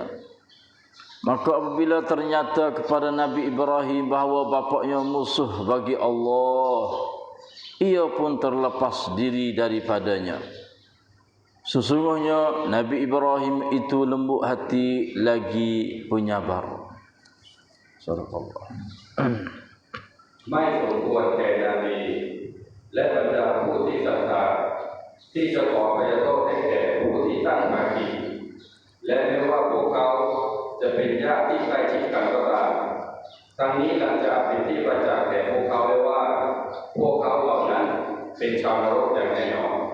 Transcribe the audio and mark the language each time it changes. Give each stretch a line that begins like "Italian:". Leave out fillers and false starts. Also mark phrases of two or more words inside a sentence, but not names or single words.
Malay: Maka apabila ternyata kepada Nabi Ibrahim bahawa bapaknya musuh bagi Allah, ia pun terlepas diri daripadanya. Sesungguhnya Nabi Ibrahim itu lembut hati lagi penyabar. Sadaqallah.
Thai: ไม่สมควรแก่นาบีและบรรดาผู้ที่ศรัทธาที่จะขออภัยโทษให้แก่ผู้ที่ตั้งภาคีและแม้ว่าพวกเขาจะเป็นญาติที่ใกล้ชิดกันก็ตามทั้งนี้หลังจากเป็นที่ประจักษ์แก่พวกเขาแล้วว่าพวกเขาเหล่านั้นเป็นชาวนรกอย่างแน่นอน